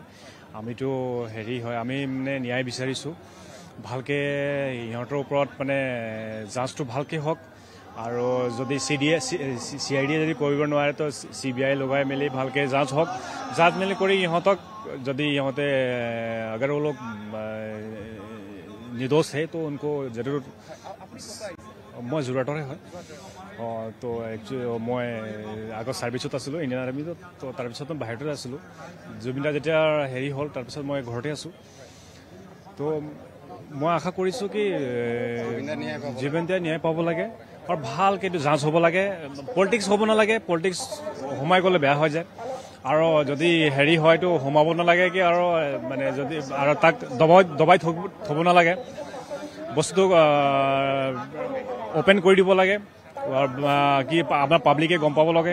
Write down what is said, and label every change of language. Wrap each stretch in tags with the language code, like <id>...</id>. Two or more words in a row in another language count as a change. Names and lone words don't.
<as>আমিতো হয় আমি মানে ন্যায় বিচাৰিছোঁ, ভালকৈ ইহঁতৰ ওপৰত মানে জাজটো ভালকৈ হওক আৰু যদি CID যদি কৰিব নোৱাৰে তো CBI লগাই মেলি ভালকৈ জাজ হওক, জাজ মেলি কৰি ইহঁতক যদি ইহঁতে</as> <hi>अगर वो लोग निर्दोष है तो उनको जरूर।</hi> <as>मैं যোৰহাটৰে হয়। তো একচুৱেলি মই আগত ছাৰ্ভিচত আছিলোঁ ইণ্ডিয়ান আৰ্মিত, তো তাৰপিছত মই বাহিৰতে আছিলোঁ। জুবিন দা যেতিয়া হ'ল তাৰপিছত মই ঘৰতে আছোঁ। তো মই আশা কৰিছোঁ কি জুবিন দাই ন্যায় পাব লাগে আৰু ভালকৈ এইটো জাজ হ'ব লাগে, পলিটিক্স হ'ব নালাগে, পলিটিক্স সোমাই গ'লে বেয়া হৈ যায় আৰু যদি হয়তো সোমাব নালাগে কি আৰু মানে যদি আৰু তাক দবাই থ'ব নালাগে, বস্তুটো অপেন কৰি দিব লাগে কি আপোনাৰ পাব্লিকে গম পাব লাগে।</as>